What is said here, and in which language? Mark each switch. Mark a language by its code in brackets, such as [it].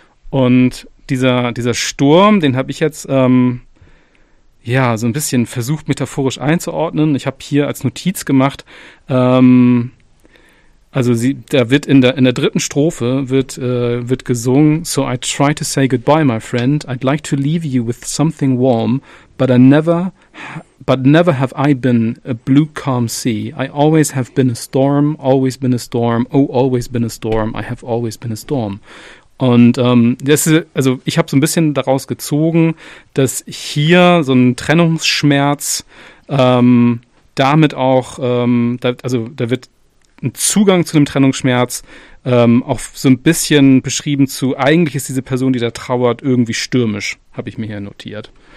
[de] Und dieser Sturm, den habe ich jetzt ja, so ein bisschen versucht, metaphorisch einzuordnen. Ich habe hier als Notiz gemacht, also da wird in der dritten Strophe wird gesungen, so I try to say goodbye, my friend. [en] I'd like to leave you with something warm, but never have I been a blue calm sea. I always have been a storm, always been a storm, oh, always been a storm, I have always been a storm. [de] Und ich habe so ein bisschen daraus gezogen, dass hier so ein Trennungsschmerz damit auch, da wird ein Zugang zu einem Trennungsschmerz auch so ein bisschen beschrieben zu, eigentlich ist diese Person, die da trauert, irgendwie stürmisch, habe ich mir hier notiert.